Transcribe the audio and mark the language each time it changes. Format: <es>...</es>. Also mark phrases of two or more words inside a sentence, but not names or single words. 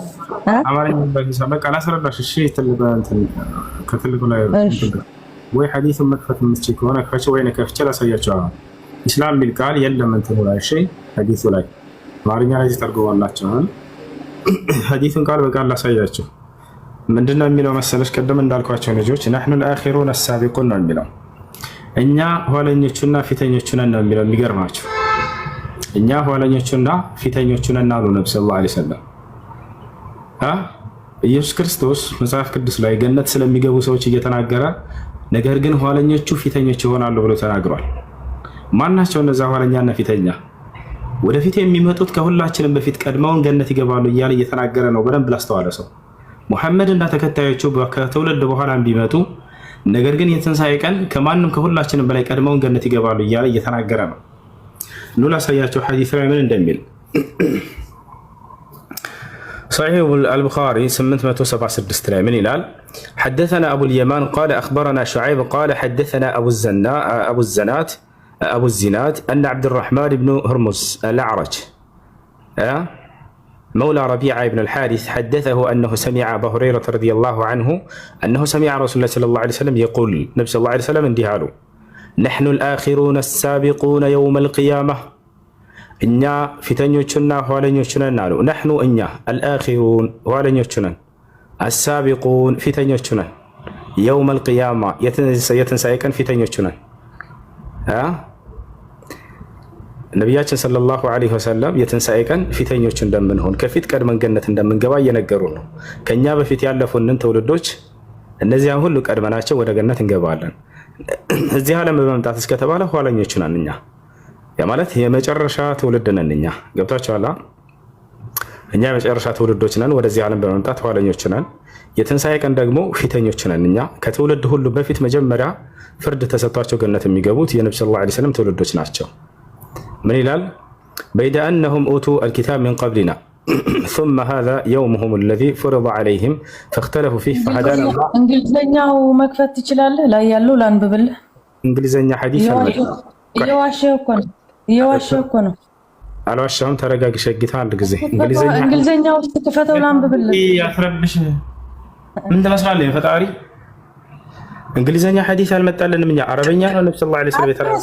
<am>አማርኛ በቃ ላስረዳሽ። እሺ ከትልቁ ላይ ወይ ሐዲስን መክፈት የምትችል ከሆነ ክፈችው፣ ወይ ከፍቼ ላሳያቸው። ኢስላም የሚል ቃል የለም እንትኑ ላይ። እሺ ሐዲሱ ላይ አማርኛ ላይ ተርጉሞላችሁ ሐዲሱን ቃል በቃል ላሳያቸው። ምንድነው የሚለው መሰለሽ? ቀደም እንዳልኳቸው ልጆች</am> <ar>نحن الآخرون السابقون</ar> <am>ነው የሚለው። እኛ ኋለኞቹና ፊተኞቹ ነን ነው የሚለው። የሚገርማችሁ እኛ ኋለኞቹና ፊተኞቹ ነን አሉ ነብዩ</am> <ar>صلى الله عليه وسلم።</ar> <am>ኢየሱስ ክርስቶስ መጽሐፍ ቅዱስ ላይ ገነት ስለሚገቡ ሰዎች እየተናገረ ነገር ግን ኋለኞቹ ፊተኞች ይሆናሉ ብሎ ተናግሯል። ማናቸው እነዛ ኋለኛና ፊተኛ? ወደፊት የሚመጡት ከሁላችንም በፊት ቀድመውን ገነት ይገባሉ እያለ እየተናገረ ነው። በደንብ ላስተዋለ ሰው ሙሐመድ እና ተከታዮቹ ከትውልድ በኋላ ቢመጡ ነገር ግን የትንሣኤ ቀን ከማንም ከሁላችንም በላይ ቀድመውን ገነት ይገባሉ እያለ እየተናገረ ነው። ኑ ላሳያቸው ሐዲስ ላይ ምን እንደሚል። صحيح البخاري 876 ላይ ምን ይላል?</am> <ar>حدثنا أبو اليمان قال أخبرنا شعيب قال حدثنا أبو الزناد أن عبد الرحمن بن هرمز الأعرج مولى ربيعة بن الحارث حدثه أنه سمع أبا هريرة رضي الله عنه أنه سمع رسول الله صلى الله عليه وسلم يقول نبي صلى الله عليه وسلم اندهاله نحن الآخرون السابقون يوم القيامة</ar> <am>እኛ ፊተኞቹና ኋለኞቹ ነን አሉ።</am> <ar>نحن እኛ الآخرون</ar> <am>ኋለኞቹ ነን</am> <ar>السابقون</ar> <am>ፊተኞቹ ነን</am> <ar>يوم القيامة</ar> <am>የትንሣኤ ቀን ፊተኞቹ ነን። ነቢያችን</am> <ar>صلى الله عليه وسلم</ar> <am>የትንሣኤ ቀን ፊተኞቹ እንደምንሆን ከፊት ቀድመን ገነት እንደምንገባ እየነገሩ ነው። ከኛ በፊት ያለፉንን ትውልዶች እነዚያን ሁሉ ቀድመናቸው ወደ ገነት እንገባለን። እዚህ ዓለም በመምጣት እስከተባለ ኋለኞቹ ነን እኛ። ያ ማለት የመጨረሻ ትውልድ ነን እኛ። ገብታችኋል? እኛ የመጨረሻ ትውልዶች ነን። ወደዚህ ዓለም በመምጣት ኋለኞቹ ነን። የትንሣኤ ቀን ደግሞ ፊተኞቹ ነን እኛ። ከትውልድ ሁሉ በፊት መጀመሪያ ፍርድ ተሰጥቷቸው ገነት የሚገቡት የነብዩ</am> <ar>صلى الله عليه وسلم</ar> <am>ትውልዶች ናቸው። ምን ይላል?</am> <ar>بيد أنهم أوتوا الكتاب من قبلنا</ar> <am>ثم هذا يومهم الذي فرض عليهم فاختلفوا فيه فهدانا الله። እንግሊዘኛው መክፈት ትችላለህ? ላይ ያለው ላንብብልህ። እንግሊዘኛ ሐዲስ እየዋሸህ እኮ ነው። አልዋሻሁም። ተረጋግሽ ጌታ። አንድ ጊዜ እንግሊዘኛው ውስጥ ክፈተው ላንብብልህ። ያፍረብሽ ምን ትመስላለህ? ፈጣሪ እንግሊዘኛ ሐዲስ አልመጣልንም እኛ አረበኛ ነው። ነብዩ</am> <ar>صلى الله عليه وسلم</ar> <am>የተረጎመው</am>